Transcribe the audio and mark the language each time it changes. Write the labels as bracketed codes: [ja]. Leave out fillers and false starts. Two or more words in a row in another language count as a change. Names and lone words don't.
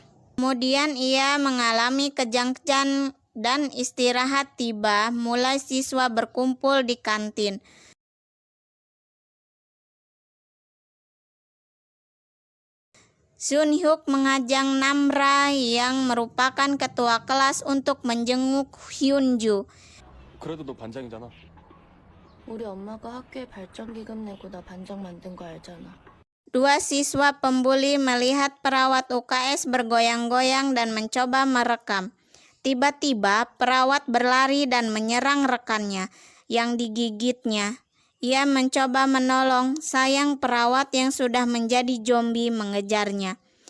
[id] Kemudian ia mengalami kejang-kejang dan istirahat tiba, mulai siswa berkumpul di kantin. Sunhyuk mengajak Namra yang merupakan ketua kelas untuk menjenguk Hyunju. [ko] 그래도 너 반장이잖아. 우리 엄마가 학교에 발전 기금 내고 나 반장 만든 거 알잖아. [id] Dua siswa pembuli melihat perawat UKS bergoyang-goyang dan mencoba merekam. Tiba-tiba perawat berlari dan menyerang rekannya yang digigitnya. Ia mencoba menolong, sayang perawat yang sudah menjadi zombie mengejarnya.